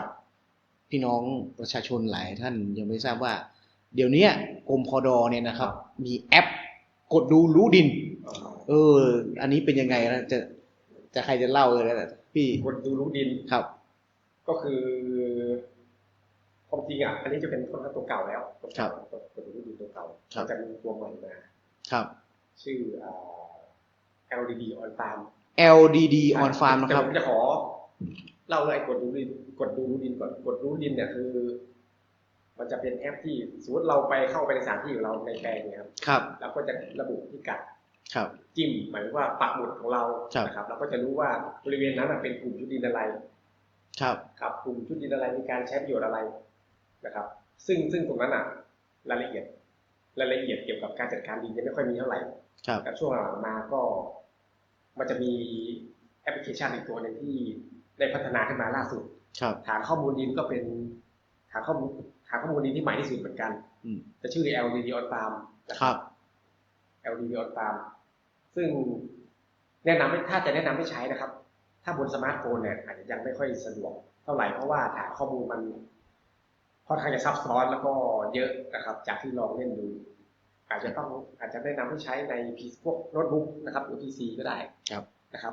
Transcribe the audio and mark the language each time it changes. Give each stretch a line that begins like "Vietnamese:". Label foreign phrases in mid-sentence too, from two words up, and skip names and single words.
Thai: พี่น้องประชาชนหลายท่านยังไม่ทราบว่าเดี๋ยวนี้กรมพดเนี่ยนะครับมีแอปกดดูรู้ดินอันนี้เป็นยังไงนะจะใครจะเล่าเลยนะพี่ กดดูรู้ดิน ครับ ก็คือความจริงอันนี้จะเป็นตัวเก่าแล้ว ครับ กดดูรู้ดินตัวเก่าจะมีตัวใหม่มา ครับ ชื่อ LDD on farm LDD on farm นะครับ ผมจะขอเล่าเลยกดดูรู้ดินก่อนกดรู้ดินเนี่ยคือมันจะเป็นแอปที่สมมติเราเข้าไปในสถานที่ของเราในแปลงเนี่ย ครับแล้วก็จะระบุพิกัดจิ้มหมายถึงว่าปักหมุดของเรานะครับเราก็จะรู้ว่าบริเวณ นั้นเป็นกลุ่มชุดดินอะไรครับกลุ่มชุดดินอะไรมีการใช้ประโยชน์อะไรนะครับซึ่งตรงนั้นรายละเอียดเกี่ยวกับการจัดการดินยังไม่ค่อยมีเท่าไหร่แต่ช่วงหลังมาก็มันจะมีแอปพลิเคชันอีกตัวหนึ่งที่ได้พัฒนาขึ้นมาล่าสุดฐานข้อมูลดินก็เป็นฐานข้อมูลดินที่ใหม่ที่สุดเหมือนกันจะชื่อ LDD on farm นะครับ LDD on farm ซึ่งถ้าจะแนะนำให้ใช้นะครับถ้าบนสมาร์ทโฟนเนี่ยอาจจะยังไม่ค่อยสะดวกเท่าไหร่เพราะว่าฐานข้อมูลมันค่อนข้างจะซับซ้อนแล้วก็เยอะนะครับจากที่ลองเล่นดูอาจจะแนะนำให้ใช้ในพวกโน้ตบุ๊กนะครับหรือ PC ก็ได้นะครับ